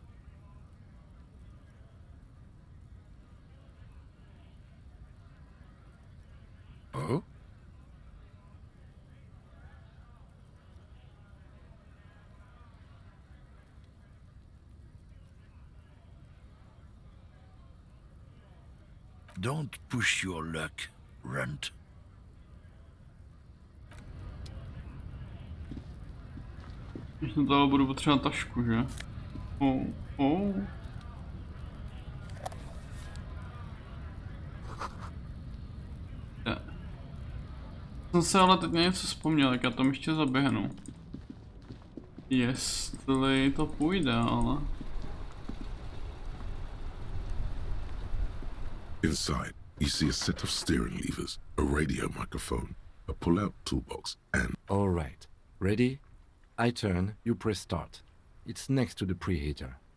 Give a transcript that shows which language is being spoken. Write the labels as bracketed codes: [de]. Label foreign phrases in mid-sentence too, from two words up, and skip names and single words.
[en] Oh? Don't push your luck, Runt. [cs] Když na to budu potřebovat tašku, že? Jsem se ale teď na něco vzpomněl, jak já tam ještě zaběhnu. Jestli to půjde, ale... [en] Inside, you see a set of steering levers, a radio microphone, a pull-out toolbox, and... All right. Ready? I turn, you press start. It's next to the preheater.